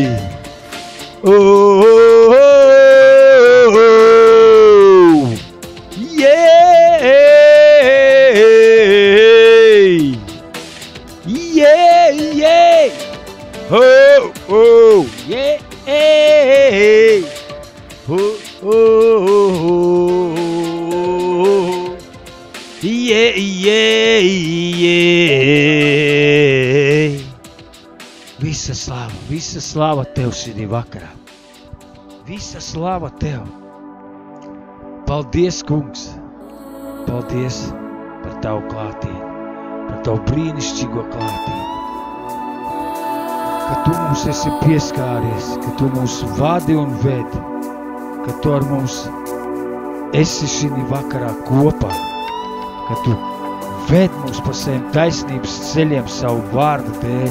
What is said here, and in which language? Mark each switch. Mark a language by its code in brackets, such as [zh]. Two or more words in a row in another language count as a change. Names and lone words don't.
[lv] Oh, yay! Yay! Yay! Oh, oh, yay! Oh, oh, yeah, yeah, yeah. Visa slava Tev šī vakarā. Visa slava Tev. Paldies, Kungs. Paldies par Tavu klātieni, par Tavu brīnišķīgo klātieni. Ka Tu mums esi pieskāries, ka Tu mūs vadi un vedi, ka Tu ar mums esi šī vakarā kopā, ka Tu ved mums pa saviem taisnības ceļiem savu vārdu dēļ.